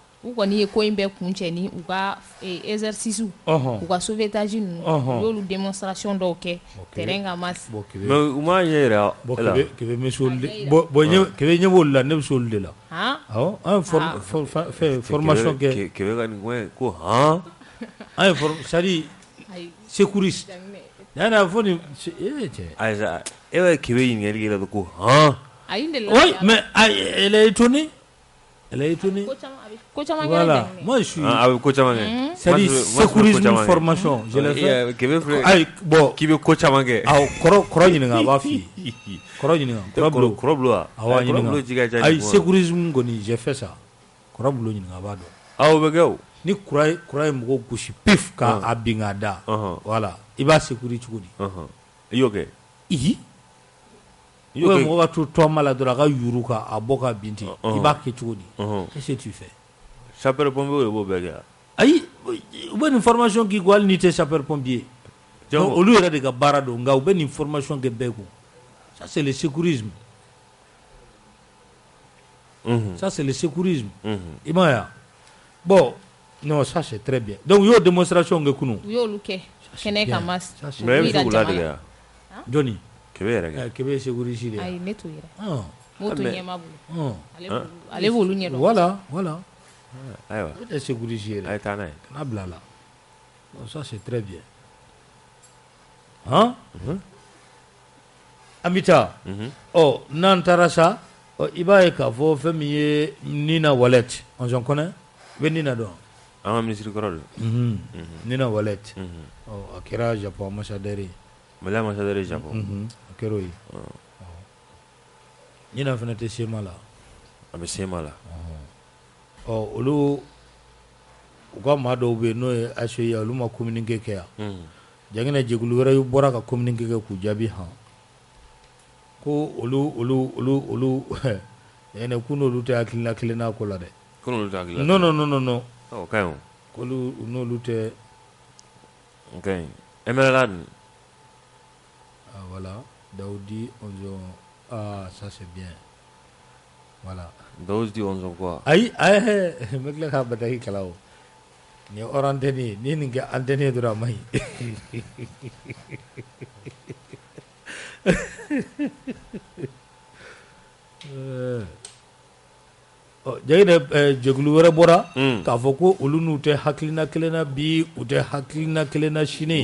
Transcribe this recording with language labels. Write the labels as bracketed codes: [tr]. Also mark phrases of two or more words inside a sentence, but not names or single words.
[bm] u kɔni ye ko in bɛɛ kun cɛ ni u ka exercice u ka sauvetage ninnu u y'olu démonstration dɔw kɛ terrain kan mas mais u m'a ɲɛ yira kɛbɛ ɲɛ b'olu la ne bɛ se olu de la awɔ an ye formation kɛ kɛbɛ ka nin ko han an ye [fr] c'est à dire secouriste [bm] yana fo ni Aïssa e bɛ kɛbɛ ɲininkali kɛ la ko han [fr] oui mais elle est étonnée voilà moi je suis [bm] avec ko caman kɛ [fr] c'est à dire sécurisme formation je l'ai fait [bm] kɛbɛ filɛ ay bon k'i bɛ ko caman kɛ kɔrɔ ɲininka a b'a f'i ye kɔrɔ ɲininka kɔrɔ bulo wa awɔ ɲininka ay sécurisme kɔni [fr] j'ai fait ça [bm] kɔrɔ bulo ɲininka a b'a dɔn aw bɛ kɛ o ni kura ye mɔgɔ gosi pif ka a bin ka da voilà i b'a sécuriser cogo di i y'o kɛ ou bien mɔgɔ ka to tɔma la dɔrɔn a ka yuru ka a bɔ ka bin ten i b'a kɛ cogo di [fr] qu'est-ce que tu fais sapeur pompier [bm] de b'o bɛɛ kɛ ayi u bɛ nin formation k'i ko hali n'i tɛ [fr] sapeur pompier [bm] olu yɛrɛ de ka baara don nka u bɛ nin formation kɛ bɛɛ kun [fr] ça c'est le sécurisme ça c'est le sécurisme [bm] i m'a ye bon [fr] non ça c'est très bien donc [bm] u y'o démonstration kɛ kunun u y'olu kɛ kɛnɛ kan mas mais e bɛ se k'u ladege wa jɔnni kɛbɛ yɛrɛ kɛ kɛbɛ ye sécurité de ye ayi ne t'o yɛrɛ m'o to ɲɛma bolo ale b'olu ɲɛ dɔn voilà ayiwa o tɛ sécurité yɛrɛ a ye taa n'a ye kana bila a la [fr] donc ça c'est très bien [bm] an bɛ taa n'an taara sa i b'a ye k'a fɔ fɛn min ye Nina Wallet [fr] on s'en connaît [bm] i bɛ Nina dɔn an ka ministre kɔrɔ don Nina Wallet a kɛra Japon ambassadeur ye Mali ambassadeur Japon a kɛra o ye Nina fana tɛ sema la a bɛ sema la olu u ka maa dɔw bɛ yen n'o ye ACI olu ma communiqué kɛ yan jangina jɛkulu wɛrɛ y'u bɔra ka communiqué kɛ k'u jaabi ko olu yɛnɛ ko n'olu tɛ hakilina kelen n'a ko la dɛ ko n'olu tɛ hakilina non o ka ɲi o k'olu n'olu tɛ o ka ɲi MLA dun [fr] voilà Daoudi Onzo ça c'est bien voilà Daoudi Onzo quoi [bm] ayi me tila k'a bataki kala o ni [fr] hors antenne [bm] ni nin kɛ antenne dɔrɔn a ma ɲi jagina jɛkulu wɛrɛ bɔra k'a fɔ ko olu n'u tɛ hakilina kelen na bi u tɛ hakilina kelen na sini